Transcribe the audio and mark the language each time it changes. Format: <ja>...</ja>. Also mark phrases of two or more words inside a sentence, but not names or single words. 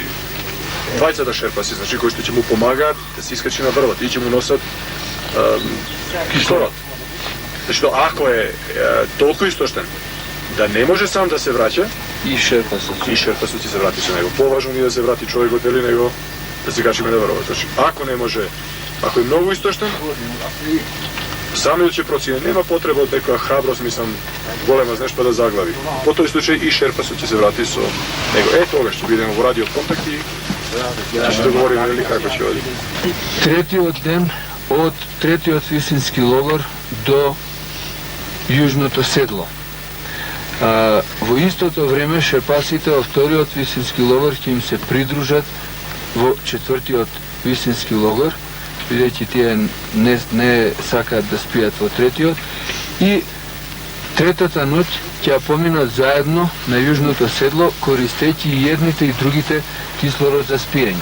<mk>Двајцата шерпаси, значи, кои што ќе му помагаат да се искачи на врвот и ќе му носат кислород. Зашто ако е толку истоштен да не може сам да се враќа, И шерпасот. и шерпасот ќе се врати со него. Поважно ни да се врати човекот или него</mk> <hr>da se kačimo na vrvo. Znači, ako ne može, ako je mnogo istošten, sami će procjene, nema potreba od neka hrabrost, mislim, golema znaš pa da zaglavi. Po toj slučaju i Šerpasu će se vratiti so nego, toga što vidimo u radio kontakt i znači dogovorimo ili kako će oditi.</hr> <mk>Третиот висински логор до јужното седло. Во истото време шерпасите во вториот висински логор ќе им се придружат во четвртиот висински логор, бидејќи тие не сакаат да спијат во третиот, и третата ноќ ќе поминат заедно на јужното седло, користејќи и едните и другите кислород за спиење.</mk>